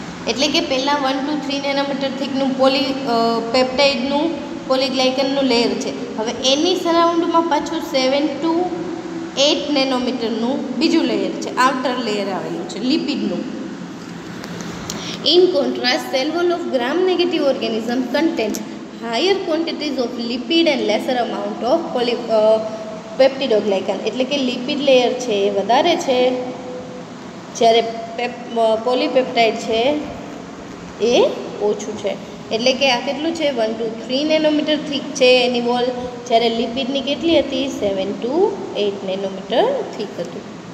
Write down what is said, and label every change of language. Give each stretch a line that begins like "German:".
Gujarati: એટલે કે પહેલાં 1 to 3 નેનોમીટર થીકનું પેપ્ટાઇડનું પોલીગ્લાયકનનું લેયર છે. હવે એની સરાઉન્ડમાં પાછું 7 to 8 નેનોમીટરનું બીજું લેયર છે, આઉટર લેયર આવેલું છે લિપિડનું.
English: In contrast, cell wall of gram-negative organism contains higher quantities of lipid and lesser amount of peptidoglycan.
Gujarati: એટલે કે લિપિડ લેયર છે એ વધારે છે, જ્યારે પોલીપેપ્ટાઇડ છે એ ઓછું છે. એટલે કે આ કેટલું છે 1 to 3 નેનોમીટર થીક છે એની વોલ, જ્યારે લિપિડની કેટલી હતી 7 to 8 નેનોમીટર થીક હતું.